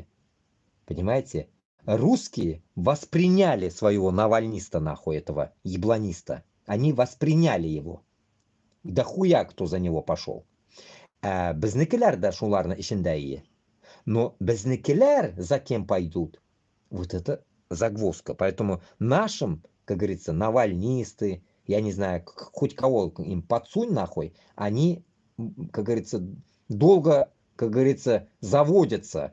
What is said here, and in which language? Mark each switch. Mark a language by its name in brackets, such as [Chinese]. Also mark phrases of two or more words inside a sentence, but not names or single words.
[Russian] Понимаете? Русские восприняли своего навальниста, нахуй, этого ебланиста. Они восприняли его. Да хуя кто за него пошел. [Tatar] Безнекелер да шуларны ишендә ие. [Russian] Но безнекелер за кем пойдут? Вот это загвоздка. Поэтому нашим, как говорится, навальнисты, я не знаю, хоть кого им подсунь нахуй, они, как говорится, долго, как говорится, заводятся.